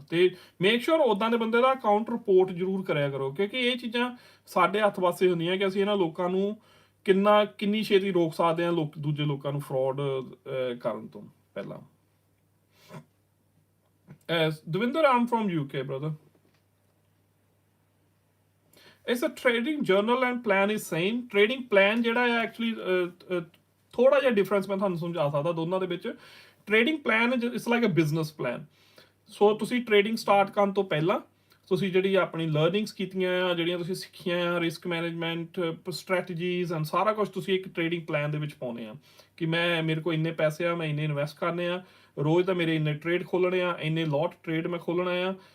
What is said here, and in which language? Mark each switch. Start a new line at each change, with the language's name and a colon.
Punjabi: ਤੇ
English: make sure
Punjabi: ਉੱਦਾਂ ਦੇ ਬੰਦੇ ਦਾ ਅਕਾਊਂਟ ਰਿਪੋਰਟ ਜ਼ਰੂਰ ਕਰਿਆ ਕਰੋ, ਕਿਉਂਕਿ ਇਹ ਚੀਜ਼ਾਂ ਸਾਡੇ ਹੱਥ ਵਾਸਤੇ ਹੁੰਦੀਆਂ ਕਿ ਅਸੀਂ ਇਹਨਾਂ ਲੋਕਾਂ ਨੂੰ ਕਿੰਨੀ ਛੇਤੀ ਰੋਕ ਸਕਦੇ ਹਾਂ, ਦੂਜੇ ਲੋਕਾਂ ਨੂੰ ਫਰਾਡ ਕਰਨ ਤੋਂ ਪਹਿਲਾਂ।
English: Davinder, I'm from UK, brother. It's a trading journal and plan is same.
Punjabi: Trading plan ਜਿਹੜਾ ਹੈ ਐਕਚੁਅਲੀ ਥੋੜਾ ਜਿਹਾ ਡਿਫਰੈਂਸ ਮੈਂ ਤੁਹਾਨੂੰ ਸਮਝਾ ਸਕਦਾ ਦੋਨਾਂ ਦੇ ਵਿੱਚ। Trading plan
English: It's like a business plan.
Punjabi: ਸੋ ਤੁਸੀਂ ਟ੍ਰੇਡਿੰਗ ਸਟਾਰਟ ਕਰਨ ਤੋਂ ਪਹਿਲਾਂ ਤੁਸੀਂ ਜਿਹੜੀ ਆਪਣੀ ਲਰਨਿੰਗਸ ਕੀਤੀਆਂ ਆ, ਜਿਹੜੀਆਂ ਤੁਸੀਂ ਸਿੱਖੀਆਂ ਆ, ਰਿਸਕ ਮੈਨੇਜਮੈਂਟ ਸਟ੍ਰੈਟਜੀਜ਼ ਐਂਡ ਸਾਰਾ ਕੁਝ ਤੁਸੀਂ ਇੱਕ ਟ੍ਰੇਡਿੰਗ ਪਲਾਨ ਦੇ ਵਿੱਚ ਪਾਉਣੇ ਆ ਕਿ ਮੇਰੇ ਕੋਲ ਇੰਨੇ ਪੈਸੇ ਆ, ਮੈਂ ਇੰਨੇ ਇਨਵੈਸਟ ਕਰਨੇ ਆ, ਰੋਜ਼ ਦਾ ਮੇਰੇ ਇੰਨੇ ਟ੍ਰੇਡ ਖੋਲਣੇ ਆ, ਇੰਨੇ ਲੋਟ ਟ੍ਰੇਡ ਮੈਂ ਖੋਲਣਾ ਆ।